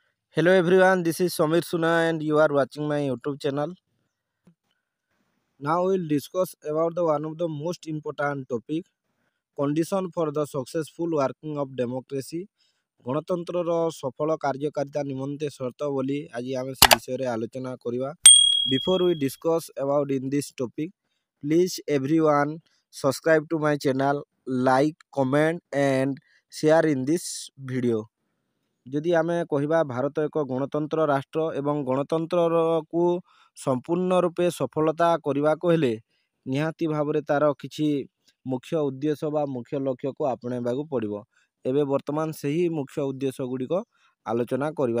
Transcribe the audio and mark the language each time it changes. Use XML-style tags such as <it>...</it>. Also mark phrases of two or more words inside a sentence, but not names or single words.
<en>Hello everyone, this is Samir Suna and you are watching my YouTube channel. Now we'll discuss about the one of the most important topic, condition for the successful working of democracy.</en> <or>ଗଣତନ୍ତ୍ରର ସଫଳ କାର୍ଯ୍ୟକାରିତା ନିମନ୍ତେ ସର୍ତ୍ତ ବୋଲି ଆଜି ଆମେ ସେ ବିଷୟରେ ଆଲୋଚନା କରିବା.</or> <en>Before we discuss about in this topic, please everyone subscribe to my channel, like, comment and share in this video.</en> <or>ଯଦି ଆମେ କହିବା ଭାରତ ଏକ ଗଣତନ୍ତ୍ର ରାଷ୍ଟ୍ର ଏବଂ ଗଣତନ୍ତ୍ରକୁ ସମ୍ପୂର୍ଣ୍ଣ ରୂପେ ସଫଳତା କରିବାକୁ ହେଲେ ନିହାତି ଭାବରେ ତା'ର କିଛି ମୁଖ୍ୟ ଉଦ୍ଦେଶ୍ୟ ବା ମୁଖ୍ୟ ଲକ୍ଷ୍ୟକୁ ଆପଣେଇବାକୁ ପଡ଼ିବ. ଏବେ ବର୍ତ୍ତମାନ ସେହି ମୁଖ୍ୟ ଉଦ୍ଦେଶ୍ୟ ଗୁଡ଼ିକ ଆଲୋଚନା କରିବା.</or>